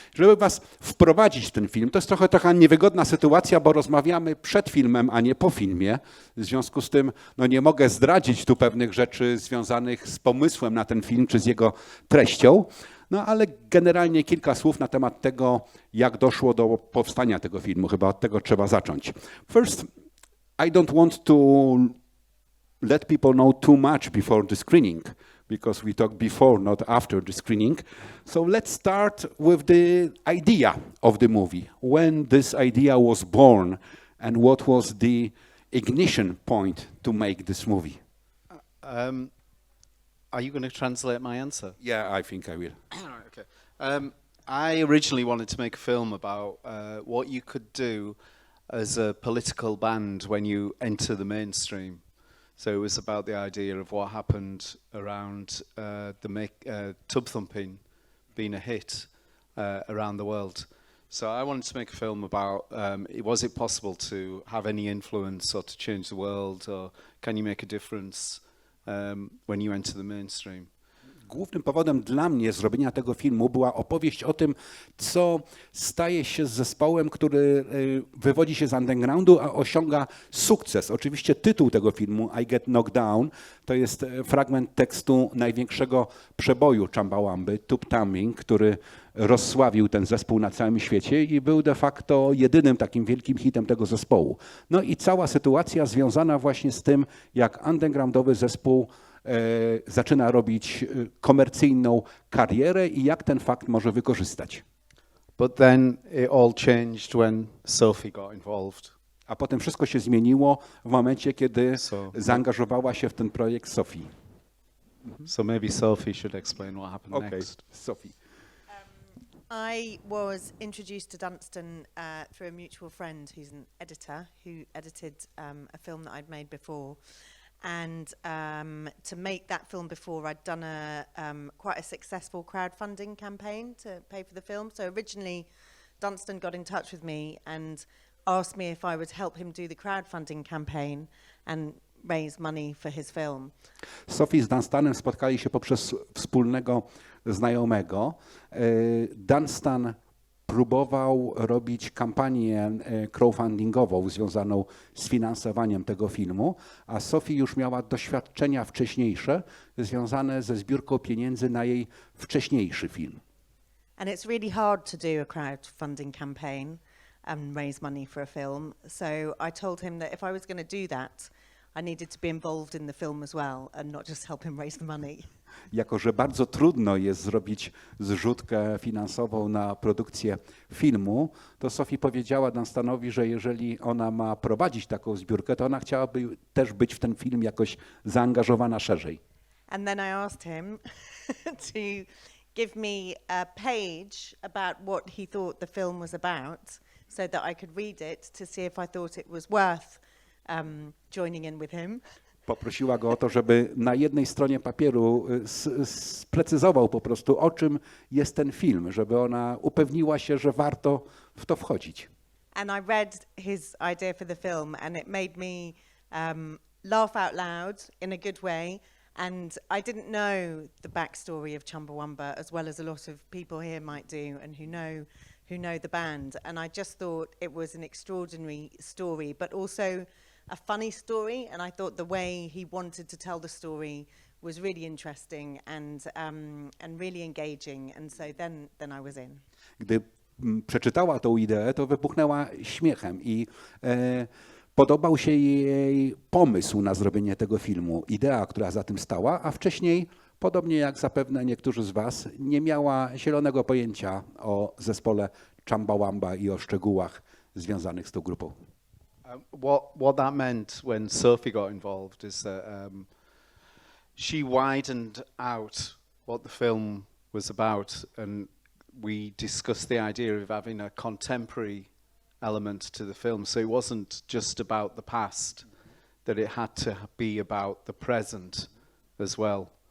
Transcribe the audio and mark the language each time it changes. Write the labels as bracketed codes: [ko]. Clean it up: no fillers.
[pl] Żeby Was wprowadzić w ten film, to jest trochę niewygodna sytuacja, bo rozmawiamy przed filmem, a nie po filmie. W związku z tym nie mogę zdradzić tu pewnych rzeczy związanych z pomysłem na ten film, czy z jego treścią. Ale generalnie kilka słów na temat tego, jak doszło do powstania tego filmu. Chyba od tego trzeba zacząć. [en] First, I don't want to let people know too much before the screening, because we talked before, not after the screening. So let's start with the idea of the movie. When this idea was born and what was the ignition point to make this movie? Are you going to translate my answer? Yeah, I think I will. Okay. I originally wanted to make a film about what you could do as a political band when you enter the mainstream. So it was about the idea of what happened around tub thumping being a hit around the world. So I wanted to make a film about, was it possible to have any influence or to change the world, or can you make a difference when you enter the mainstream? [pl] Głównym powodem dla mnie zrobienia tego filmu była opowieść o tym, co staje się z zespołem, który wywodzi się z undergroundu, a osiąga sukces. Oczywiście tytuł tego filmu, I Get Knocked Down, to jest fragment tekstu największego przeboju Chumbawamby, Tub Thumping, który rozsławił ten zespół na całym świecie i był de facto jedynym takim wielkim hitem tego zespołu. I cała sytuacja związana właśnie z tym, jak undergroundowy zespół zaczyna robić komercyjną karierę i jak ten fakt może wykorzystać. [en] But then it all changed when Sophie got involved. [pl] A potem wszystko się zmieniło w momencie, kiedy zaangażowała się w ten projekt Sophie. [en] So maybe Sophie should explain what happened next. Sophie. I was introduced to Dunstan through a mutual friend who's an editor who edited a film that I'd made before. And to make that film before, I'd done quite a successful crowdfunding campaign to pay for the film. So originally, Dunstan got in touch with me and asked me if I would help him do the crowdfunding campaign and raise money for his film. [pl] Sophie z Dunstanem spotkali się poprzez wspólnego znajomego. Dunstan próbował robić kampanię crowdfundingową związaną z finansowaniem tego filmu, a Sophie już miała doświadczenia wcześniejsze związane ze zbiórką pieniędzy na jej wcześniejszy film. [en] And it's really hard to do a crowdfunding campaign and raise money for a film. So I told him that if I was going to do that, I needed to be involved in the film as well and not just help him raise the money. [pl] Jako że bardzo trudno jest zrobić zrzutkę finansową na produkcję filmu, to Sophie powiedziała Dunstanowi, że jeżeli ona ma prowadzić taką zbiórkę, to ona chciałaby też być w ten film jakoś zaangażowana szerzej. [en] And then I asked him to give me a page about what he thought the film was about, so that I could read it to see if I thought it was worth joining in with him. [pl] Poprosiła go o to, żeby na jednej stronie papieru sprecyzował po prostu, o czym jest ten film, żeby ona upewniła się, że warto w to wchodzić. [en] And I read his idea for the film and it made me laugh out loud in a good way. And I didn't know the backstory of Chumbawamba as well as a lot of people here might do and who know the band. And I just thought it was an extraordinary story, but also a funny story, and I thought the way he wanted to tell the story was really interesting and really engaging, and so then I was in. [pl] Gdy przeczytała tą ideę, to wybuchnęła śmiechem i podobał się jej pomysł na zrobienie tego filmu, idea, która za tym stała, a wcześniej podobnie jak zapewne niektórzy z was, nie miała zielonego pojęcia o zespole Chumbawamba i o szczegółach związanych z tą grupą. [en] What that meant when Sophie got involved is that she widened out what the film was about, and we discussed the idea of having a contemporary element to the film. So it wasn't just about the past, that it had to be about the present as well.